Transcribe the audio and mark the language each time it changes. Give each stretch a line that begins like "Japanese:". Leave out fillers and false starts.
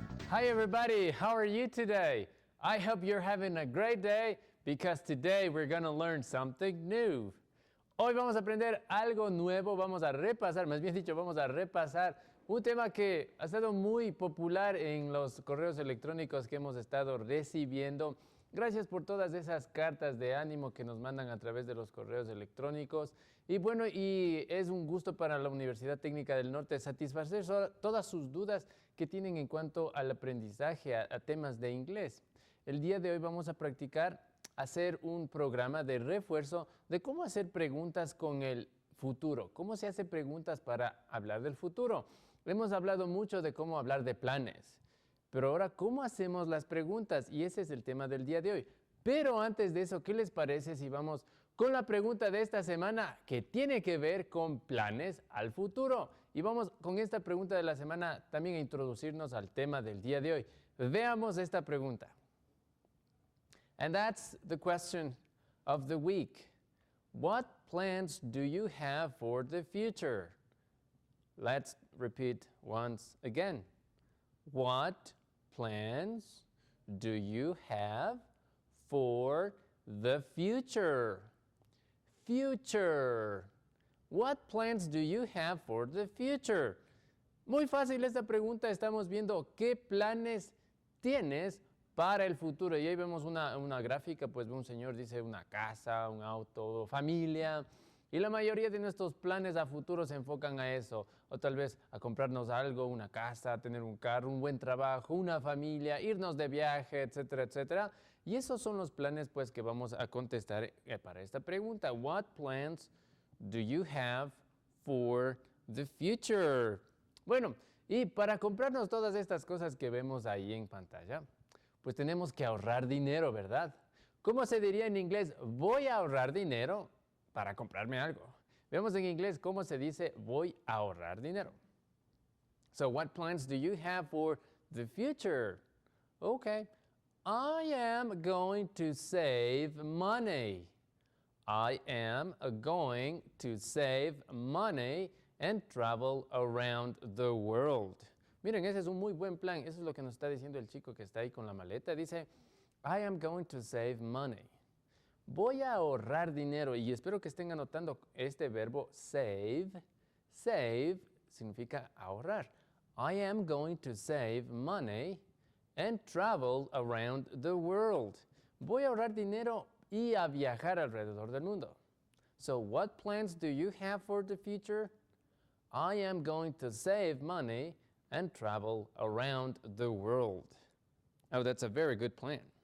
English: Hi everybody, how are you today? I hope you're having a great day because today we're going to learn something new.
Spanish: Hoy vamos a aprender algo nuevo, vamos a repasar, más bien dicho, vamos a repasar un tema que ha estado muy popular en los correos electrónicos que hemos estado recibiendo. Gracias por todas esas cartas de ánimo que nos mandan a través de los correos electrónicos. Y bueno, y es un gusto para la Universidad Técnica del Norte satisfacer todas sus dudas que tienen en cuanto al aprendizaje, a temas de inglés. El día de hoy vamos a practicar hacer un programa de refuerzo de cómo hacer preguntas con el futuro, cómo se hace preguntas para hablar del futuro. Hemos hablado mucho de cómo hablar de planes. Pero ahora, ¿cómo hacemos las preguntas? Y ese es el tema del día de hoy. Pero antes de eso, ¿qué les parece si vamos con la pregunta de esta semana que tiene que ver con planes al futuro? Y vamos con esta pregunta de la semana también a introducirnos al tema del día de hoy. Veamos esta pregunta.
English: And that's the question of the week. What plans do you have for the future? Let's repeat once again. What plans do you have for the future? Future. What plans do you have for the future?
Spanish: Muy fácil esta pregunta. Estamos viendo qué planes tienes para el futuro. Y ahí vemos una gráfica, pues un señor dice una casa, un auto, familia. Y la mayoría de nuestros planes a futuro se enfocan a eso, o tal vez a comprarnos algo, una casa, tener un carro, un buen trabajo, una familia, irnos de viaje, etcétera, etcétera. Y esos son los planes pues que vamos a contestar para esta pregunta.
English: What plans do you have for the future?
Spanish: Bueno, y para comprarnos todas estas cosas que vemos ahí en pantalla, pues tenemos que ahorrar dinero, ¿verdad? ¿Cómo se diría en inglés? Voy a ahorrar dinero para comprarme algo. Veamos en inglés cómo se dice voy a ahorrar dinero.
English: So what plans do you have for the future? Okay, I am going to save money. I am going to save money and travel around the world.
Spanish: Miren, ese es un muy buen plan. Eso es lo que nos está diciendo el chico que está ahí con la maleta. Dice,
English: I am going to save money.
Spanish: Voy a ahorrar dinero y espero que estén anotando este verbo save. Save significa ahorrar.
English: I am going to save money and travel around the world.
Spanish: Voy a ahorrar dinero y a viajar alrededor del mundo.
English: So what plans do you have for the future? I am going to save money and travel around the world. Oh, that's a very good plan.